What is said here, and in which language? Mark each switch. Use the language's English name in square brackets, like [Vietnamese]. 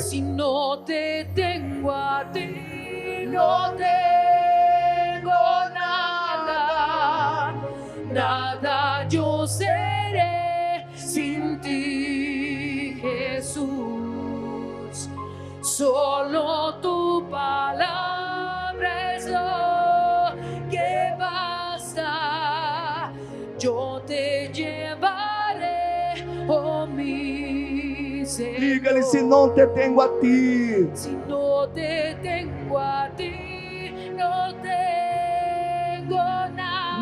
[Spanish] si no te tengo a ti, no tengo nada, nada yo seré sin ti, Jesús. Solo tu palabra es lo que basta. Yo te llevaré, oh mi Señor. [Portuguese] Diga-lhe: se não te tenho a ti, [Spanish] si no te tengo a ti, no tengo nada.